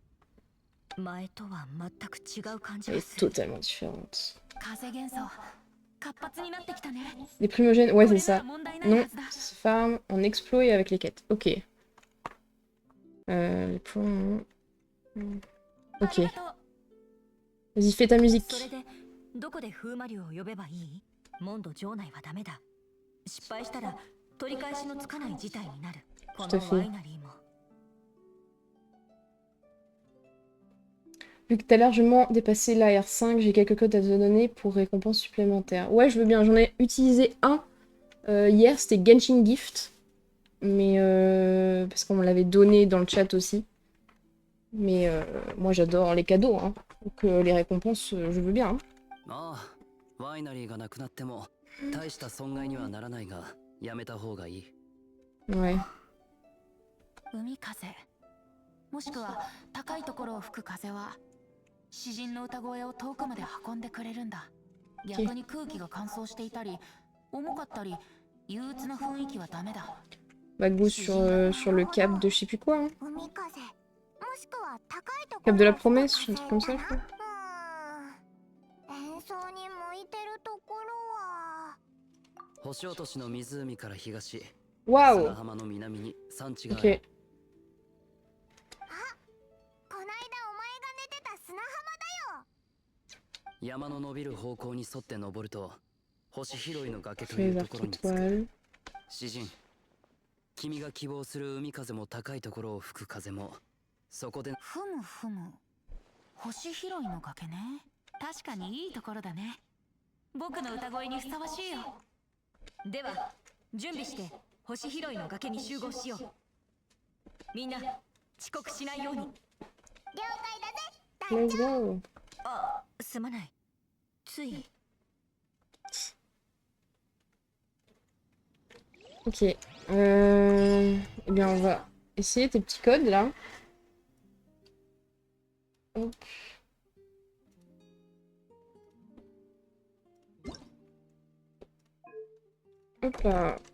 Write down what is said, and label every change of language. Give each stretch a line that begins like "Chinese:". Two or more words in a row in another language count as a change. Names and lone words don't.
Japanese: 前とは全く違う感じ
French: Elle
Japanese: が
French: est
Japanese: する。
French: totalement différente.
Japanese: 風元素活発になってきたね。
French: Les primogènes, ouais,
Japanese: こ
French: c'est
Japanese: れなら
French: ça.
Japanese: 問題ない
French: Non,
Japanese: はずだ。
French: farm en exploit et avec les quêtes. Ok. Les points... Ok.
Japanese: ありがとう。
French: Vas-y, fais ta musique.
Japanese: それでどこで風魔竜を呼べばいい？モンド城内はダメだ。失敗したら取り返しのつかない事態になる。こ
French: Tout à
Japanese: の
French: fait.
Japanese: ワイナリーも。
French: Vu que t'as largement dépassé la R5, j'ai quelques codes à te donner pour récompenses supplémentaires. Ouais, je veux bien. J'en ai utilisé un hier, c'était Genshin Gift. Mais parce qu'on me l'avait donné dans le chat aussi. Mais moi j'adore les cadeaux, hein. Donc les récompenses, je veux bien. Hein.
Japanese: ああ、ワイナリーがなくなっても大した損害にはならないが、やめた方がいい。
French: Ouais.
Japanese: 海風もしくは高いところを吹く風は詩人の歌声を遠くまで運んでくれるんだ。逆に空気が乾燥していたり重かったり憂鬱な雰囲気はダメだ。
French: Bagou sur le cap de je sais plus quoi. Hein.
Japanese: 海風もしくは高いとこ
French: Cap
Japanese: ろ
French: de la
Japanese: を吹く
French: promesse, un
Japanese: 風
French: truc comme ça,
Japanese: か
French: je
Japanese: な。
French: crois.
Japanese: 演奏に向いてるところは星落としの湖から東、
French: Waouh!
Japanese: 砂浜の南に山地がある。
French: Ok.
Japanese: こないだお前が寝てた砂浜だよ。山の伸びる方向に沿って登ると星拾いの崖という
French: Les
Japanese: ところに着く。
French: arcs-étoiles.
Japanese: 詩人、君が希望する海風も高いところを吹く風もそこで。ふむふむ星拾いの崖ね。確かにいいところだね。僕の歌声にふさわしいよ。では準備して星拾いの崖に集合しよう。みんな遅刻しないように。了解だぜ。
English: Let's go!
Japanese: あ、すまない。つい。
French: Ok. Eh bien, on va essayer tes petits codes là. Hop. Hop là.